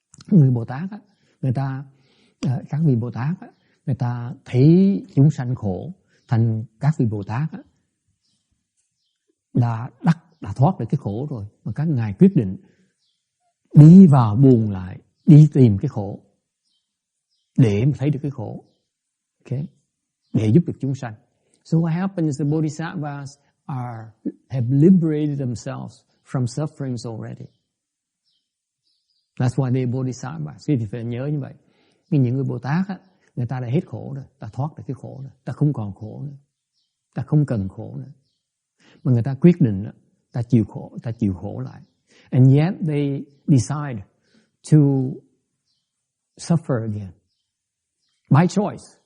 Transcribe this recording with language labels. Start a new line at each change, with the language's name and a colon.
Vietnamese: Người Bồ Tát á, các vị Bồ Tát á, người ta thấy chúng sanh khổ, thành các vị Bồ Tát á, đã thoát được cái khổ rồi, mà các ngài quyết định đi vào buồn lại, đi tìm cái khổ để mà thấy được cái khổ. Okay? Để giúp được chúng sanh.
English: So what happens is the Bodhisattvas have liberated themselves from sufferings already. That's why they Bodhisattvas.
Vietnamese: Quý vị phải nhớ như vậy. Nhưng những người Bồ Tát á, người ta đã hết khổ rồi, ta thoát được cái khổ rồi, ta không còn khổ nữa, ta không cần khổ nữa. Mà người ta quyết định ta chịu khổ lại.
English: And yet they decide to suffer again by choice.